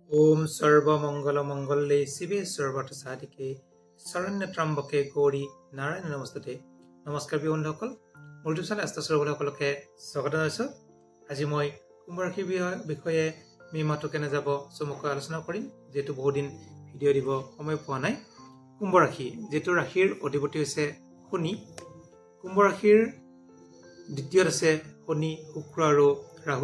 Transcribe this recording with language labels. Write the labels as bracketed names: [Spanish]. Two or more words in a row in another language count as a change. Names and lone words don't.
[Sanskrit] ओम सर्वमंगल मंगले शिवे सर्वत्र साधिके शरण्य त्रम्बके गौरी नारायण नमस्ते। [Assamese] নমস্কাৰ বন্ধুসকল, মোৰ ইউটিউব চেনেল এস্ট্ৰ সকলকে স্বাগত জনাইছো। আজি মই কুম্ভ ৰাশিৰ বিষয়ে মে মাহটো কেনে যাব চমুকৈ আলোচনা কৰিম, যেহেতু বহু দিন ভিডিঅ' দিব সময় পোৱা নাই। কুম্ভ ৰাশি যেটো ৰাশিৰ অধিপতি হৈছে শনি। কুম্ভ ৰাশিৰ দ্বিতীয়ত আছে শনি, শুক্ৰ আৰু ৰাহু।